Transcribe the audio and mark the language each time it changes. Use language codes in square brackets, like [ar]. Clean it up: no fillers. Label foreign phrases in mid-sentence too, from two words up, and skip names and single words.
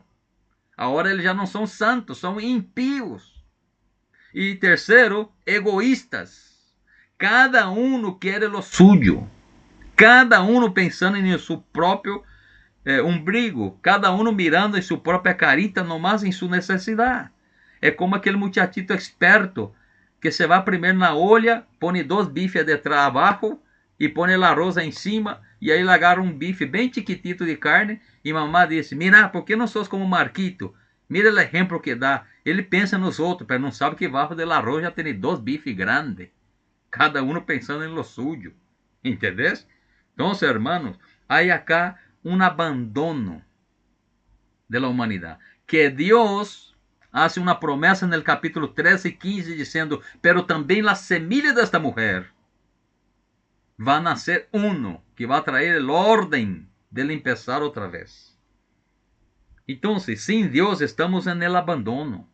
[pt] Agora eles já não são santos, são impíos. E terceiro, egoístas. Cada um quer o suyo, cada um pensando em seu próprio umbigo, cada um mirando em sua própria carita, nomás em sua necessidade. É como aquele [es] muchachito experto que se va [pt] primeiro na olla, [es] pone 2 bifes detrás [pt] abaixo e [es] pone el arroz encima, [pt] e aí ele agarra um bife bem chiquitito de carne, e mamá disse, mira, por que não sos como Marquito? Mira o exemplo que dá. Ele pensa nos outros, mas não sabe que abaixo [es] del arroz [pt] já tem 2 bifes grandes, cada um pensando em [es] lo suyo. ¿Entendés? Então, hermanos, há acá [pt] um abandono [es] de la humanidade, que Deus hace una promesa en el capítulo 13 y 15 diciendo, pero también la semilla de esta mujer va a nacer uno que va a traer el orden del empezar otra vez. Entonces, sin Dios estamos en el abandono.